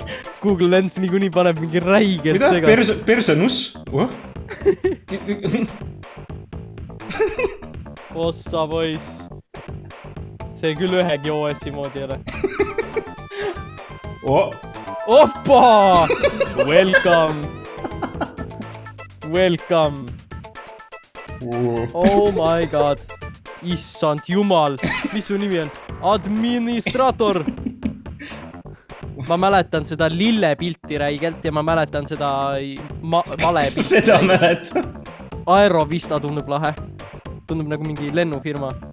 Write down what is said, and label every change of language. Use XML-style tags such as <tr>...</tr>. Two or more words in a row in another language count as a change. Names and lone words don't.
<et>Google Lens niikuinii paneb mingi räigelt sega. Mida? Persenus? Ossa poiss. See küll ühegi OS-i moodi ei ole. Oppa!</et> <en>Welcome. Oh my god.</en> <et>Issand jumal. Mis su nimi on? Administrator. Ma mäletan seda lillepilti räigelt ja ma mäletan seda malepilti. Seda mäletan. Aerovista tundub lahe. Tundub nagu mingi lennufirma.</et>